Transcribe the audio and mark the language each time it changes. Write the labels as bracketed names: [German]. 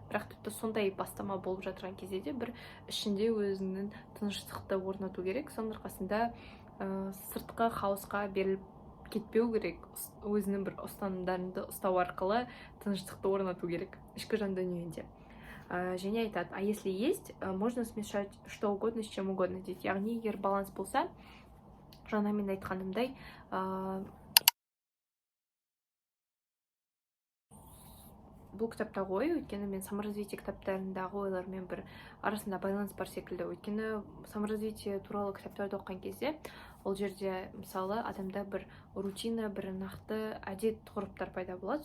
[Kazakh] Бірақ тіпті сондай бастама болып жатырған кезде де бір ішінде өзінің тыныштықты орнату керек. Соның арқасында сыртқы хаосқа беріліп кетпеу керек. Өзінің бір ұстанымдарыңды ұстау арқылы тыныштықты орнату керек ішкі жан дүниеңде. Және айтады, [Russian] а если есть, можно смешать что угодно с чем угодно [Kazakh] дейді. Яғни егер баланс болса, жаңа мен айтқанымдай, бұл кітаптағы ой, өйткені мен саморазвитие кітаптарындағы ойлармен бір арасында байланыс бар секілді. Өйткені саморазвитие туралы кітаптарды оқыған кезде, ол жерде мысалы адамда бір рутина, бір нақты әдет ғұрыптар пайда болады.